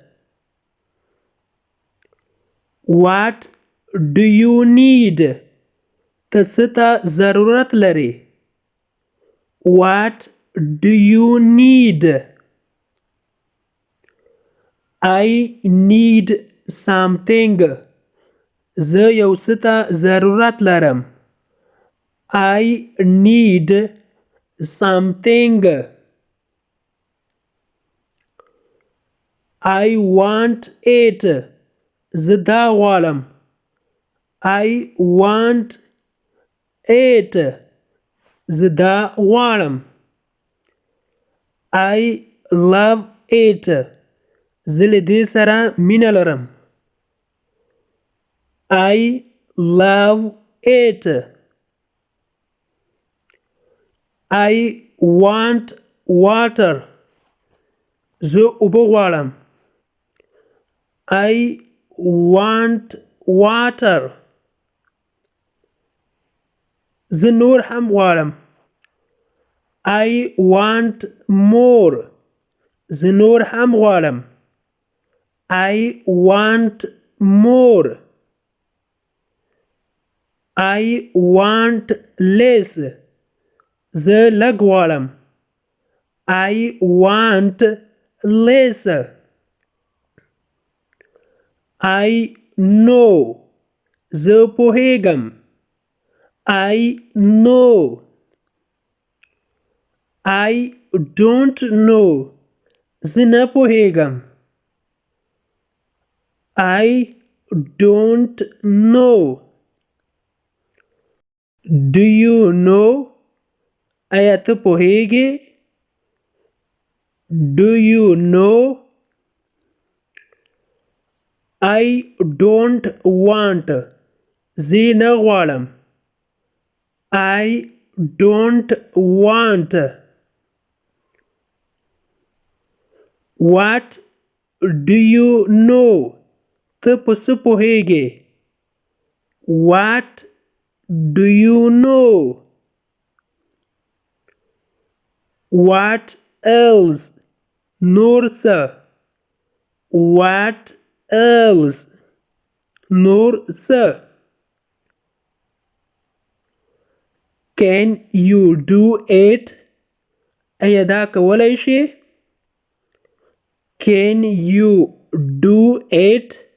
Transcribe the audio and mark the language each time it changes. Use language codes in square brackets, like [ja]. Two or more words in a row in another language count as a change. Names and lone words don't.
[en] What do you need? [ps] تاسې ته ضرورت لرئ. [en] What do you need? I need something. [ps] زه یو څه ته ضرورت لرم. [en] I need something. I want it. [ps] زه دا غواړم. [en] I want it. [ps] زه دا غواړم. [en] I love it. [ps] زه له دې سره مینه لرم. [en] I love it. I want water. [ps] زه اوبه غواړم. [en] I want water. [ps] زه نور هم غواړم. [en] I want more. [ps] زه نور هم غواړم. [en] I want more. I want less. [ps] زه لږ غواړم. [en] I want less. I know. [ps] زه پوهیږم. [en] I know. I don't know. [ps] زه نه پوهیږم. [en] I don't know. Do you know? [ps] آیا ته پوهیږې؟ [en] Do you know? I don't want. [ps] زه نه غواړم. [en] I don't want. What do you know? [ps] ته په څه پوهیږې؟ [en] What do you know? What else? [ps] نور څه؟ [en] What else? [ps] نور څه؟ [en] Can you do it? [ps] ایا دا کولی شي؟ [en] Can you do it?